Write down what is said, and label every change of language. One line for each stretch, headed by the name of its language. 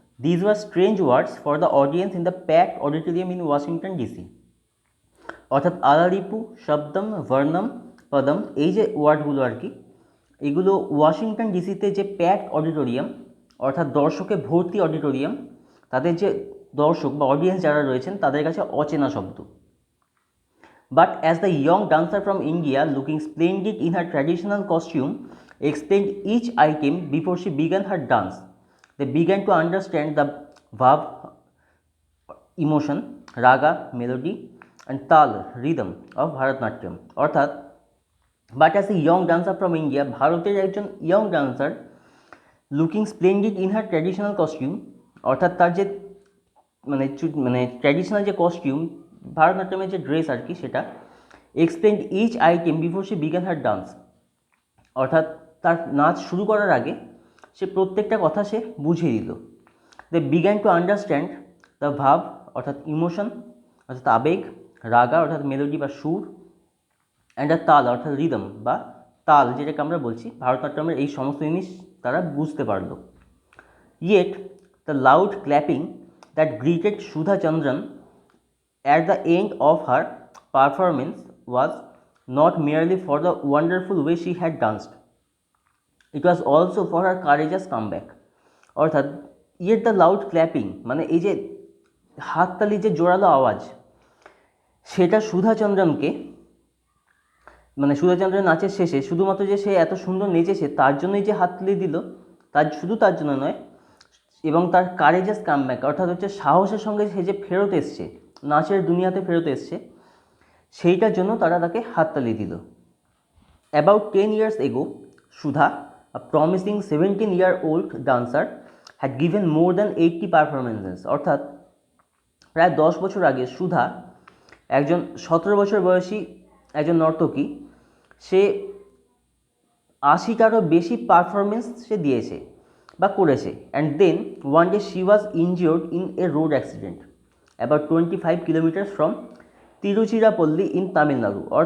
English: These were strange words for the audience in the packed auditorium in Washington DC.
Bangla: অর্থাৎ আলারিপু, শব্দম, ভার্নম, পদম, এই যে ওয়ার্ডগুলো আর কি, এগুলো ওয়াশিংটন ডিসিতে যে প্যাকড অডিটোরিয়াম, অর্থাৎ দর্শকে ভর্তি অডিটোরিয়াম, তাদের যে দর্শক বা অডিয়েন্স যারা রয়েছেন তাদের কাছে অচেনা শব্দ।
English: But as the young dancer from India, looking splendid in her traditional costume, explained each item before she began her dance, they began to understand the bhav, emotion, raga, melody, and tal, rhythm of Bharatnatyam.
Bangla: অর্থাৎ
English: but as a young dancer from India,
Bangla: ভারতের একজন young dancer,
English: looking splendid in her traditional costume,
Bangla: অর্থাৎ তার যে মানে traditional যে costume, ভারতনাট্যমের যে dress আর কি, সেটা
English: explained each item before she began her dance,
Bangla: অর্থাৎ তার নাচ শুরু করার আগে সে প্রত্যেকটা কথা সে বুঝিয়ে দিল।
English: they began to understand the bhav,
Bangla: অর্থাৎ ইমোশন, অর্থাৎ আবেগ, রাগা অর্থাৎ মেলোডি বা সুর,
English: and the taal
Bangla: অর্থাৎ রিদম বা তাল, যেটাকে আমরা বলছি, ভারতনাট্যমের এই সমস্ত জিনিস তারা বুঝতে পারল।
English: Yet the loud clapping that greeted Sudha Chandran at the end of her performance was not merely for the wonderful way she had danced, it was also for her courageous comeback.
Bangla: অর্থাৎ
English: yet the loud clapping
Bangla: মানে এই যে হাততালি যে জোরালো আওয়াজ, সেটা সুধাচন্দ্রনকে মানে সুধাচন্দ্রের নাচের শেষে শুধুমাত্র যে সে এত সুন্দর নেচেছে তার জন্যই যে হাততালি দিল, শুধু তার জন্য নয়, এবং তার
English: courageous comeback
Bangla: অর্থাৎ হচ্ছে সাহসের সঙ্গে সে যে ফেরত এসছে, নাচের দুনিয়াতে ফেরত এসছে, সেইটার জন্য তারা তাকে হাততালি দিল।
English: About 10 years ago, Sudha, a promising 17-year-old dancer, had given more than 80 performances.
Bangla: অর্থাৎ প্রায় 10 বছর আগে সুধা, একজন 17 বছর বয়সী একজন নর্তকী, সে 80টারও বেশি পারফরমেন্স সে দিয়েছে বা করেছে।
English: And then one day she was injured in a road accident about 25 kilometre from Tiruchirappalli in Tamil Nadu.